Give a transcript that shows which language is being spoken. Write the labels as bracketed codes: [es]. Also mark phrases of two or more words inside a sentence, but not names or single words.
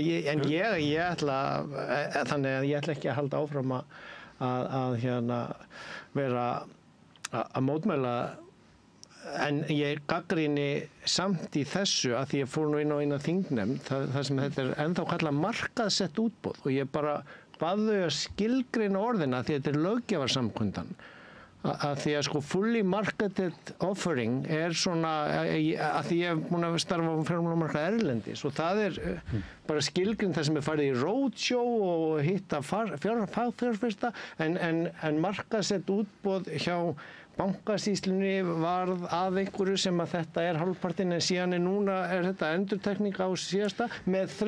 [is] Þannig að ég ætla ekki að halda áfram að vera að mótmæla, en ég gagnrýni samt í þessu að því ég fór nú inn á eina þingnefnd þar sem þetta er ennþá kallað markaðsett útboð og ég bara bað þau að skilgreina orðina því þetta er löggjafarsamkundan. Að því að sko [en] fully marketed offering [is] er svona, að því ég hef búin að starfa á fjármálamarkaði erlendis og það er bara skilgrind það sem er farið í roadshow og hitta fagfjárfesta en markaðsett útboð hjá bankasýslunni varð að einhverju sem að þetta er hálfpartinn en síðan núna er þetta endurtekning á síðasta með